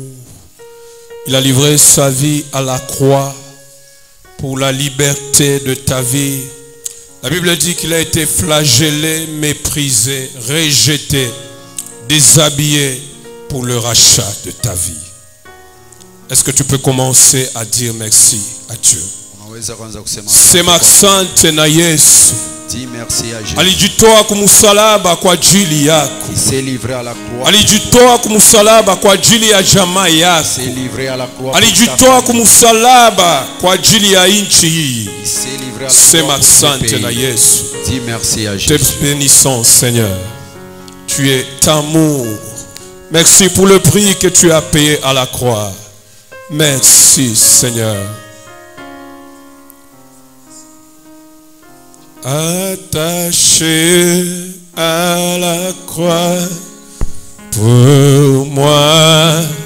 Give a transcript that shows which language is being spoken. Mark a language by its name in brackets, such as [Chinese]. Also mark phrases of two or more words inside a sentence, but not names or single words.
[French] Il a livré sa vie à la croix pour la liberté de ta vie. La Bible dit qu'il a été flagellé, méprisé, rejeté, déshabillé pour le rachat de ta vie. Est-ce que tu peux commencer à dire merci à Dieu? [Swahili] Sema asante na Yesu. [French] Dis merci à Jésus. [Swahili] Alijitoa kumusalaba kwa ajili yako. [French] Il s'est livré à la croix. [Swahili] Alijitoa kumusalaba kwa ajili ya jamaa yako. [French] Il s'est livré à la croix. [Swahili] Alijitoa kumusalaba kwa ajili ya nchi hii. [French] Il s'est livré à la [Swahili] Sema [French] croix pour [Swahili] asante [French] ce [Swahili] na [French] pays. [Swahili] Yesu. [French] Dis merci à Te Jésus. bénissons, Seigneur. Tu es amour. Merci pour le prix que tu as payé à la croix. Merci, Seigneur. Attaché à la croix pour moi.